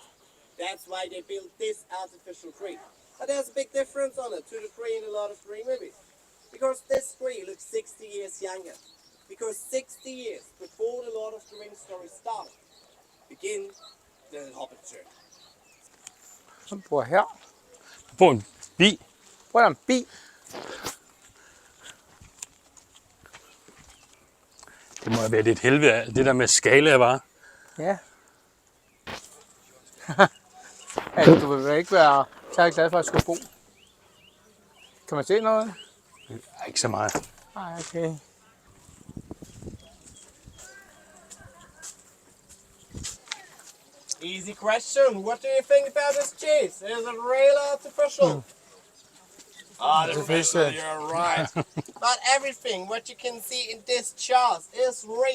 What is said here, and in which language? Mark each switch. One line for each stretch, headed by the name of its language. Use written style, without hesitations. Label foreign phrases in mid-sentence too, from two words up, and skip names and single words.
English: That's why they built this artificial tree. But there's a big difference on it to the tree in a lot of Ring movies. Because this tree looks 60 years younger. Because 60 years before the Lord of the Rings story started, begin the Hobbit journey.
Danish: Han bor her. På en bi. Hvor er der en bi? Det må have været et helvede af det der med skala var. Ja. Altså, du vil vel ikke være særlig glad for at skulle bo. Kan man se noget? Ikke så meget. Nej, okay.
English: Easy question. What do you think about this cheese? Is it real or artificial? Artificial, you're right. But everything what you can see in this chart is real.